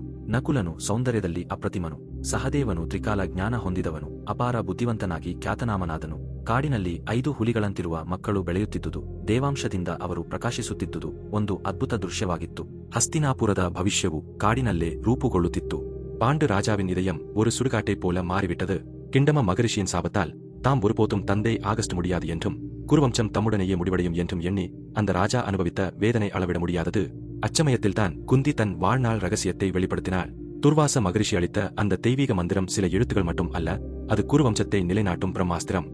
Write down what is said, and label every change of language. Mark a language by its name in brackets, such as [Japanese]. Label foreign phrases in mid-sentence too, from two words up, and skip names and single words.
[Kannada] ನಕುಲನು ಸೌಂದರ್ಯದಲ್ಲಿ ಅಪ್ರತಿಮನು, ಸಹದೇವನು ತ್ರಿಕಾಲ ಜ್ಞಾನ ಹೊಂದಿದವನು, ಅಪಾರ ಬುದ್ಧಿವಂತನಾಗಿ ಖ್ಯಾತನಾಮನಾದನು. ಕಾಡಿನಲ್ಲಿ 5 ಹುಲಿಗಳಂತಿರುವ ಮಕ್ಕಳು ಬೆಳೆಯುತ್ತಿದ್ದುದು, ದೇವಾಂಶದಿಂದ ಅವರು ಪ್ರಕಾಶಿಸುತ್ತಿದ್ದುದು ಒಂದು ಅದ್ಭುತ ದೃಶ್ಯವಾಗಿತ್ತು. ಹಸ್ತಿನಾಪುರದ ಭವಿಷ್ಯವು ಕಾಡಿನಲ್ಲೇ ರೂಪುಗೊಳ್ಳುತ್ತಿತ್ತು. [Tamil] பாண்டு ராஜாவின் இதயம் ஒரு சுடுகாட்டை போல மாறிவிட்டது. கிண்டம மகரிஷியின் சாபத்தால் தாம் ஒருபோதும் தந்தை ஆகஸ்ட் முடியாது என்றும் குருவம்சம் தம்முடனேயே முடிவடையும் என்றும் எண்ணி அந்த ராஜா அனுபவித்த வேதனை அளவிட முடியாதது. அச்சமயத்தில்தான் குந்தி தன் வாழ்நாள் ரகசியத்தை வெளிப்படுத்தினாள். துர்வாச மகரிஷி அளித்த அந்த தெய்வீக மந்திரம் சில எழுத்துக்கள் மட்டும் அல்ல, அது குருவம்சத்தை நிலைநாட்டும் பிரம்மாஸ்திரம்.